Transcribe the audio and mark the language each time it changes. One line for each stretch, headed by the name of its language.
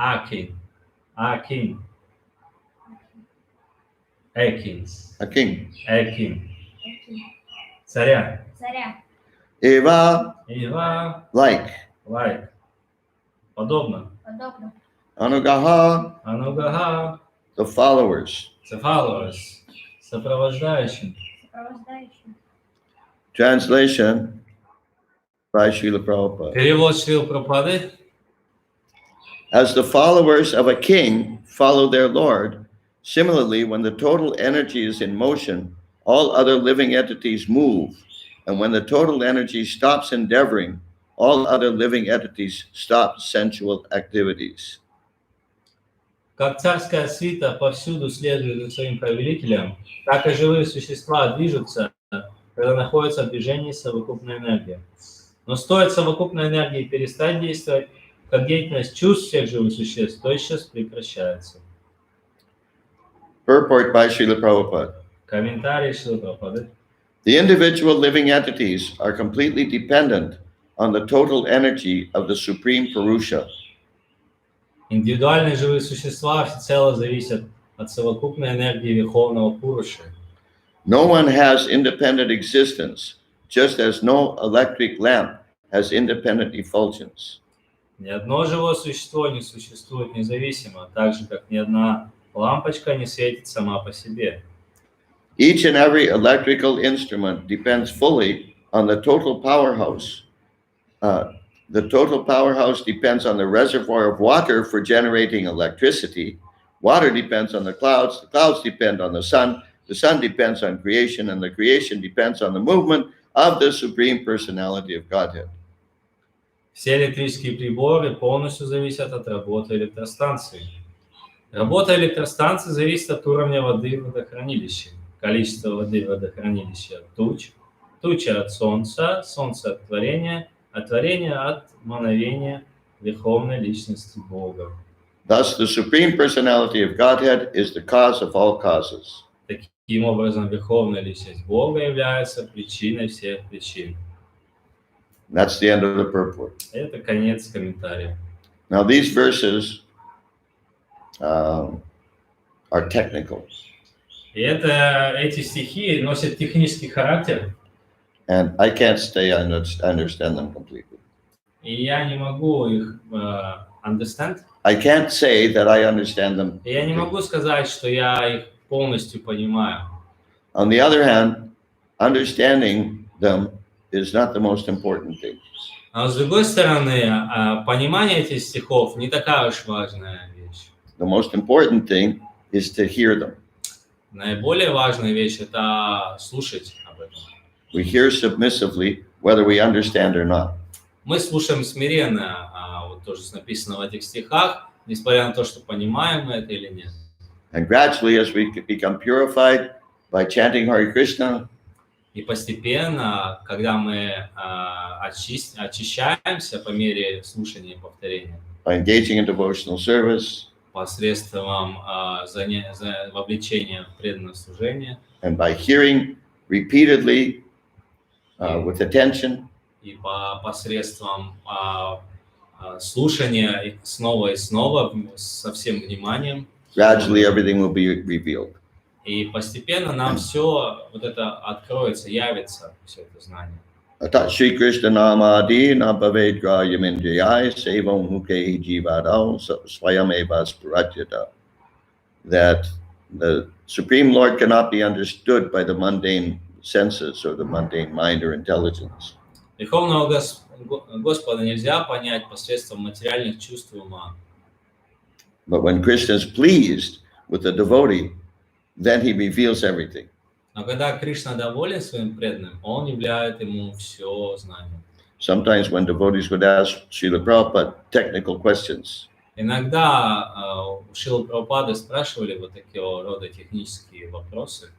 English: king, king, kings, A king. king,
Russian: Такие. царя. Царя.
Sanskrit: Eva
Russian: Ива,
English: like. like, подобно.
Russian: Подобно.
Sanskrit: Anugaha
Russian: Анугага,
English: the followers. the followers, сопровождающим.
Russian: Сопровождающим.
English: Translation by Srila Prabhupada.
Russian: Перевод Шрила Прабхупады.
English: As the followers of a king follow their lord, similarly, when the total energy is in motion, all other living entities move. And when the total energy stops endeavoring, all other living entities stop sensual activities.
Russian: Как царская свита повсюду следует за своим повелителем, так и живые существа движутся, когда находятся в движении совокупной энергии. Но стоит совокупной энергии перестать действовать, как деятельность чувств всех живых существ тотчас прекращается.
English: Purport by Srila Prabhupada.
Russian: Комментарий Шрилы Прабхупады.
English: The individual living entities are completely dependent on the total energy of the Supreme Purusha.
Russian: Индивидуальные живые существа всецело зависят от совокупной энергии Верховного Пуруши.
English: No one has independent existence, just as no electric lamp has independent effulgence.
Russian: Ни одно живое существо не существует независимо, так же, как ни одна лампочка не светит сама по себе.
English: Each and every electrical instrument depends fully on the total powerhouse. The total powerhouse depends on the reservoir of water for generating electricity. Water depends on the clouds depend on the sun The sun depends on creation, and the creation depends on the movement of the Supreme Personality of Godhead.
Russian: Все электрические приборы полностью зависят от работы электростанции. Работа электростанции зависит от уровня воды в водохранилище, количество воды в водохранилище от туч, туча от солнца, солнце от творения, а творение от мановения Верховной Личности Бога.
English: Thus, the Supreme Personality of Godhead is the cause of all causes.
Russian: Таким образом, Верховная Личность Бога является причиной всех причин.
English: That's the end of the purport.
Russian: Это конец комментария.
English: Now, these verses are technical.
Russian: И эти стихи носят технический характер.
English: And I can't say I understand them completely.
Russian: И я не могу их understand.
English: I can't say that I understand them.
Russian: И я не могу сказать, что я их полностью понимаю.
English: On the other hand, understanding them is not the most important thing.
Russian: Но с другой стороны, понимание этих стихов не такая уж важная вещь.
English: The most important thing is to hear them.
Russian: Наиболее важная вещь – это слушать об этом.
English: We hear submissively whether we understand or not.
Russian: Мы слушаем смиренно, вот тоже написано в этих стихах, несмотря на то, что понимаем мы это или нет.
English: And gradually, as we become purified by chanting Hare Krishna,
Russian: И постепенно, когда мы очищаемся по мере слушания и повторения,
English: by engaging in devotional service,
Russian: посредством вовлечения в преданное служение,
English: and by hearing repeatedly with attention,
Russian: и посредством слушания снова и снова со всем вниманием,
English: gradually everything will be revealed.
Russian: и постепенно нам все вот это откроется, явится, все это знание.
Sanskrit: Atat Shri Krishna Namadi Nabhaved Grayamindriyai Sevam Muke Jivadao Swayam Evas Purajyata.
English: That the Supreme Lord cannot be understood by the mundane senses or the mundane mind or intelligence.
Russian: Верховного Господа нельзя понять посредством материальных чувств и ума.
English: But when Krishna is pleased with the devotee, then he reveals everything.
Russian: Но когда Кришна доволен своим преданным, он являет ему все знание.
English: Sometimes when devotees would ask Srila Prabhupada technical questions,
Russian: Иногда у Шрилы Прабхупады спрашивали вот такого рода технические вопросы,